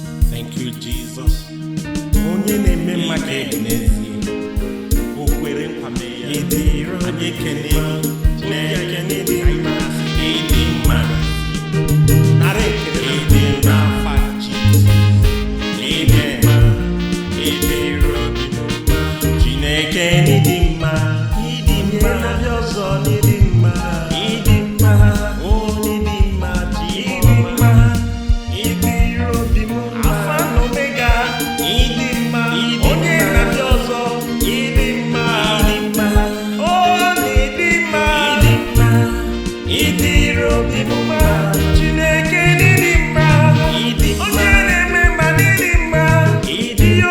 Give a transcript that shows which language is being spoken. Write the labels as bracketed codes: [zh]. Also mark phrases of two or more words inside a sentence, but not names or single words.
[en] Thank you, Jesus. [ig] Onye na-eme mma ka ị bụ n'ezie. O kwere nkwa mee ya. Ị dịrị obi Anyị ekele mma. gị. Chineke, Chineke, ị dị mma. ị dị mma. Nara ekele na Ị dị mma. n'afa Jizọs. Amen. Ị dịrị obi mma. Chineke, ị dị mma. Ịdị mma. Onye na-abịa ọzọ n'ịdị mma. Ịdị mma. Onye dị mma, dị mma. Ịdị ire obi m mma. Alpha and Omega. Ịdị mma. Onye na-abịa ọzọ. Ịdị mma. Ịdị mma. Onye dị mma. Ịdị mma. Ịdịrị obi m mma. Chineke, n'ịdị mma. Ịdị mma. Onye na-eme mma, n'ịdị mma. Ịdị mma.